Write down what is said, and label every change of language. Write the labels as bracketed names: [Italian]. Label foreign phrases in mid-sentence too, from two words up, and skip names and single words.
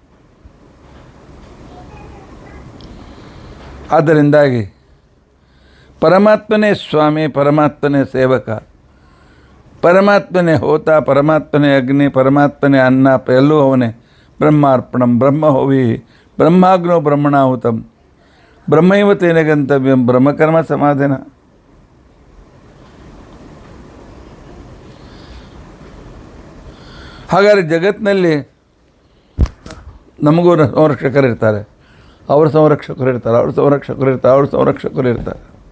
[Kannada] ಆದ್ದರಿಂದಾಗಿ ಪರಮಾತ್ಮನೇ ಸ್ವಾಮಿ, ಪರಮಾತ್ಮನೇ ಸೇವಕ, ಪರಮಾತ್ಮನೇ ಹೋತ, ಪರಮಾತ್ಮನೇ ಅಗ್ನಿ, ಪರಮಾತ್ಮನೇ ಅನ್ನ, ಎಲ್ಲೂ ಅವನೇ. [Sanskrit] ಬ್ರಹ್ಮಾರ್ಪಣಂ ಬ್ರಹ್ಮಹೋವಿ ಬ್ರಹ್ಮಾಗ್ನೋ ಬ್ರಹ್ಮಣಾಹುತಂ ಬ್ರಹ್ಮೈವ ತೇನ ಗಂತವ್ಯಂ ಬ್ರಹ್ಮಕರ್ಮ ಸಮಾಧಿನ. [Kannada] ಹಾಗಾದರೆ ಜಗತ್ತಿನಲ್ಲಿ ನಮಗೂ ಸಂರಕ್ಷಕರಿರ್ತಾರೆ, ಅವ್ರ ಸಂರಕ್ಷಕರು ಇರ್ತಾರೆ, ಅವ್ರ ಸಂರಕ್ಷಕರು ಇರ್ತಾರೆ, ಅವ್ರ ಸಂರಕ್ಷಕರು ಇರ್ತಾರೆ.